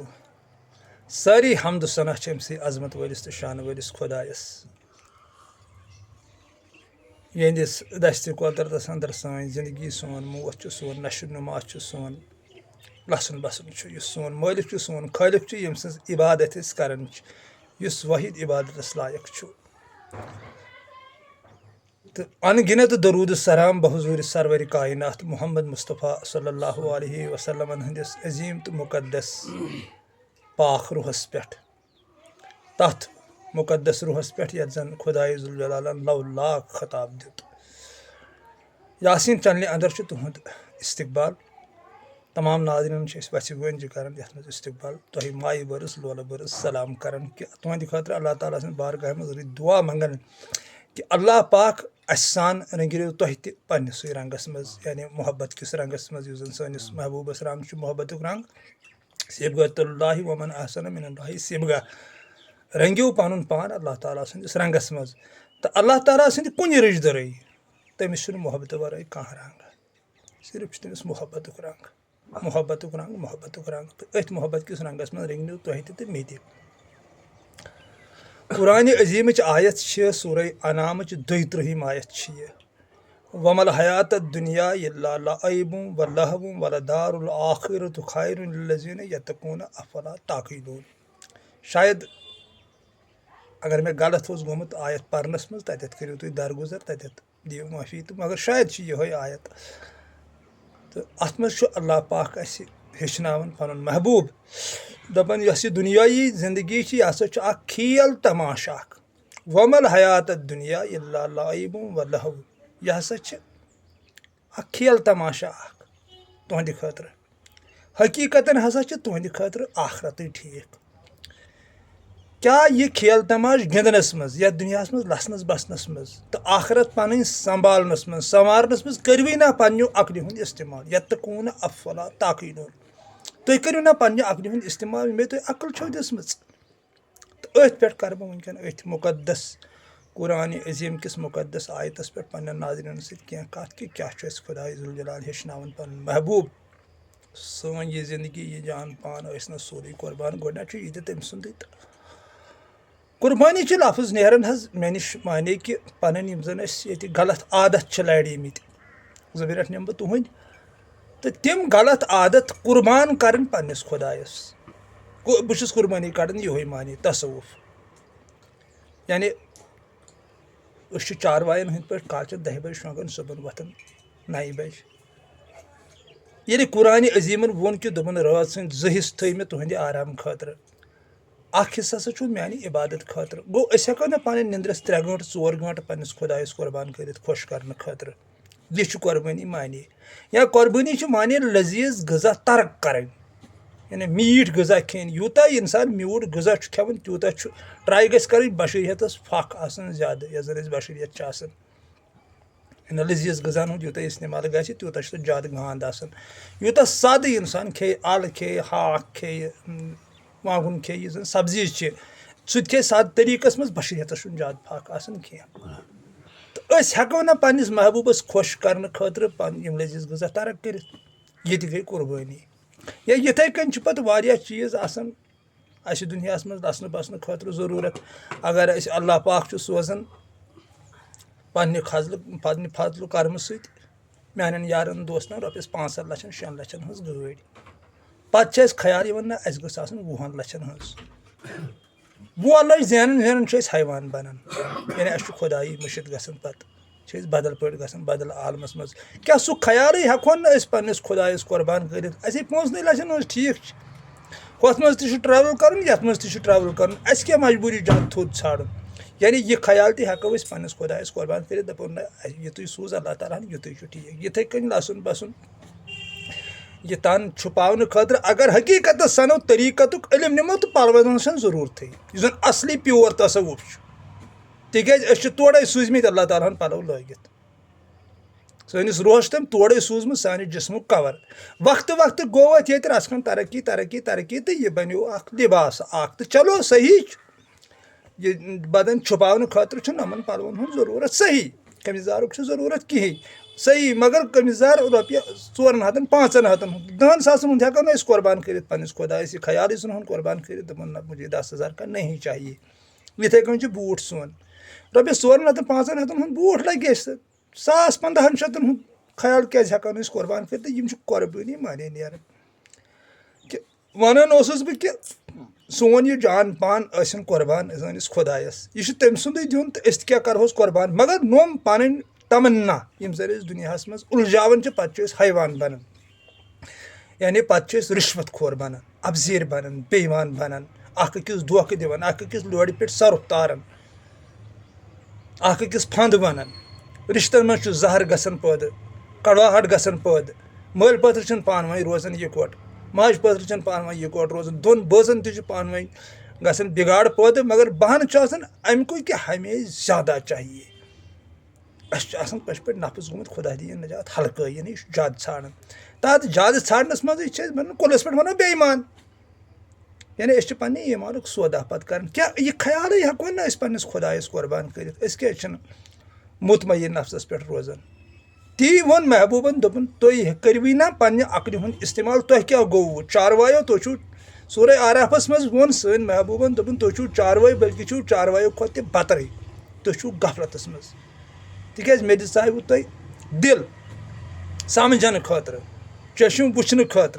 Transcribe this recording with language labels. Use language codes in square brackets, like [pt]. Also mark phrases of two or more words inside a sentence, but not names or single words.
[ks] सारी हमद सना अमसी अजमत वलिस तो शान वलिस खुदायस यहंदिस दस्त कुदरतस अंदर सान जिंदगी सोन मोत सोन नशो नुमा सोन लसन बसन सोन मालिक सोन खालिक यम सज इबादत करान वाहिद इबादतस लायक तो अनगिनत दरूद सलाम बहुजूर सरवर कायनात मोहम्मद मुस्तफ़ा [ar] صلى الله عليه وسلم [ks] हंदिस अजीम तो मुकद्दस पाक रूहस पे तथ मुकद्दस रूहस पे यत जन खुदाई जुल जलालन लव लाख खताब दित यासीन चैनल अंदर तुहद इस्तकबाल तमाम नाज़रीन वस वन कर इस्तकबाल तुम माय बरस लोल बरस सलाम कर तुहद खतर अल्लाह ताला सद बारगाह मज दुआ मंगन कि अल्लाह पाक सान रंगिरो तुह तस रंगस मज यानी मोहब्बत किस रंगस मज सैनिस महबूबस रंग मोहब्बत रंग [ar] صبغة الله ومن أحسن من الله صبغة [ks] रंगियो पन पान अल्लाह ताला सदिस रंगस मज तो अल्लाह ताला सद कुन रिश्तदर तमिस मोहब्बत वर कह रंग सिर्फ तमिस मोहब्बत रंग तो अथ मोहब्बत किस रंगस मज रंगो तुह तो मे कुरान अजीम आयत सूर अनाम 32 आयत [ar] وما الحياة الدنيا إلا لعب و لهو و للدار الآخرة خير للذين يتقون أفلا تعقلون. [ks] शायद अगर मैं गलत हो गोमुत आयत परनस मज तत करो तुम दरगुजर तत दियो माफ़ी तो मगर शायद यह आयत तो अत मज अल्लाह पाक हेचनावन पन महबूब दपन यह दुनियाई जिंदगी यह हसा खेल तमाशा [ar] وما الحياة الدنيا إلا لعب و لهو [ks] यह हसा खेल तमाशा तुहद खतर हकीकतन हसा तुहद खतर आखरत ठीक क्या यह खेल तमाश गिंदनस मज या दुनिया मज लसनस बसनस मज तो आखरत पन संभालनस मज संवारनस मज करवी ना पन्नो अकल हुंद इस्तेमाल [ar] يتقون أفلا تعقلون [ks] तुम करो ना पन्ने अकल हुंद इस्तेमाल मे तुम अकल छो दिसमच तो अथ पे कर वनकन अथ मुकद्दस कुरान अजीम किस मुकद्दस आयतस पे पन्न नाज़रीन सत कत कि क्या खुदाई जुल जलाल हेचनावन पन महबूब सन यह जिंदगी यह जान पान ना सोरे कुर्बान गोना यह तम सुंद कुर्बानी लफ्ज़ नेरन मे नश माने कि पन जन ये गलत आदत लड़े मत ज़मीरत निम बह तुहद तो तम गलत आदत कुर्बान कर पन्नस खुदायस बस कुर्बानी कड़न ये माने तसवुफ यानी चारवायन हंद पे कालच 10 बजे शोंगन सुबह वतन 9 बजे ये कुरान अजीमन वोन कि दोपन रात सन 2 हिस्स थ मे तुहद आराम खतर अख हिस्सा हसा मेान इबादत खतर गो हेको ना पे निंद्रस 3 घंटे 4 घंटे पन्नस खुदायस कुर्बान कर खुश करने खतर यह कुर्बानी माने या कुर्बानी माने लजीज गज़ा तर्क कर यानी मीठ गज़ा खेन यूता इंसान मीठ गज़ा खेवन तूता ट्राई गस कर बशरियत फख आसन ज्यादा यह जन बशरियत लजीज गज़ान हूँ यूता इस्तेमाल गि तूता ज्यादा गांद आसन यूता साद इंसान खे अल खे हाक खे वागुन खे यह जन सब्जी सह खे साद तरीकस मज बशरियत ज्यादा फख आसन कह तो हेको ना पन्नस महबूबस खुश करने खतर यम लजीज गज़ा तर्क कर ये गई कुर्बानी या यथे कन पे वारिया चीज़ आसान दुनिया मज लसन बसन खतर ज़रूरत अगर अल्लाह पाक सोजान पन्ने फजल कर्म सत मान यारन दोस्तन रॉपिस 5 लक्षन 6 लक्षन हज गाड़ी पे ख्याल ना गस 20 लक्षन हज 20 लक्ष जैन हैवान बनान यानी खुदाई मुशिद गसन पे बदल पे बदल आलमस मज क्या सह ख्याल हेको ना पन्नस खुदायस कुर्बान कर 5 लक्षन ठीक हुत मज ट्रैवल कर ये मज ट्रैवल कर क्या मजबूरी जन थोद छाड़न यानी यह ख्याल हेको पन्नस खुदायस कुर्बान कर दपन यह तुम सूज अल्लाह ताला युत ठीक यथे कन लसन बसन यह तन छुपाने खतर अगर हकीकत सनो तरीकत इलम नमो तो पलवन जरूरत यह जन असली प्योर तसवुफ तिज तोड़े सूजम अल्लाह ताला पलव लगित सैनिस रूहस तम तोड़े सूजम सान जिस्मुक कवर वक्त वक्त गो ये रसकन तरक्की तरक्की तरक्की तो यह बनो लिबास तो चलो सही ये बदन छुपाने खतर नमन पलवन हूँ जरूरत सही कमिजारुक जरूरत कहें सही मगर कमिजार रुपये 4 हथन 5 हथन 10 सासन हूँ हेको ना कुर्बान कर पन्निस खुदायस यह ख्याल सन कुर्बान कर दपन ना [hi] मुझे 10,000 का नहीं चाहिए। [ks] इथे कन बूट सोन रुपये 4 हथन 5 हथन हूँ बूट लगे 1,000-1,500 हूँ ख्याल क्या हेकान कुर्बान कर कुर्बानी माने नीर कि वन बह कि सोन यह जान पान सन कुर्बान सैनिस खुदायस यह तम सुंदे दिन तो अस क्या करोस कुर्बान मगर नोम पन तमन्ना यम जर दुनिया मज उलझावन पे हैवान बनान यानी पे रिश्वत खोर बनान अबजीर बनान बेईमान बनान अकिस धोख दिवान अकिस लोड़ पे सर तारान अकिस फंद बनान रिश्तन मज जहर गसन पैदा कड़वाहट गसन पैदा मल पत्र पान वन रोजान इकोट माज पत्र पान वन इकोट रोजान दोन बजन पान वन गसन बिगाड़ पैदा मगर बहान अमुक कि [hi] हमें ज्यादा चाहिए [ks] पश पे नफस गुत खुदा दिन नजात हल्कन यह ज्यादा ान तहत ज्यादा ानस मज कुलस पे वन बेईमान यानी अस पे ईमान सौदा पे कर क्या यह ख्याल हेको ना पन्नस खुदायस कुर्बान कर क्या मुतमयन नफसस पे रोजान ती वोन महबूबन दोपन तुम करवी ना पन्ने अक्ल हुंद इस्तेमाल तुह क्या गो चारवायो तुम सूर आराफस मज वोन सन महबूबन दोपन तुम चारवाई बल्कि चारवायो खुद बतर तुम गफलतस मज तिक मे दिव तुम दिल समझन खतर चश्म वुचन खतर